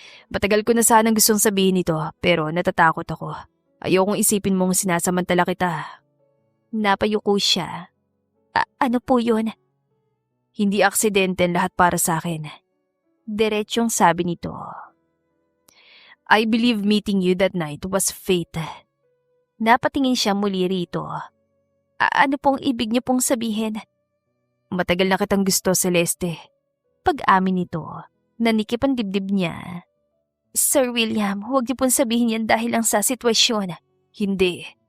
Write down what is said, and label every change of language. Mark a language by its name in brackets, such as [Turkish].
[Filipino] "Matagal ko na sanang gustong sabihin ito, pero natatakot ako. Ayokong isipin mong sinasamantala kita." Napayuko siya. Ano po yun?" "Hindi aksidente ang lahat para sa akin." Diretsyong sabi nito. [English] "I believe meeting you that night was fate." [Filipino] Napatingin siya muli rito. Ano pong ibig niyo pong sabihin?" "Matagal na kitang gusto, Celeste." Pag-amin nito, nanikip ang dibdib niya. "Sir William, huwag niyo pong sabihin yan dahil lang sa sitwasyon." "Hindi."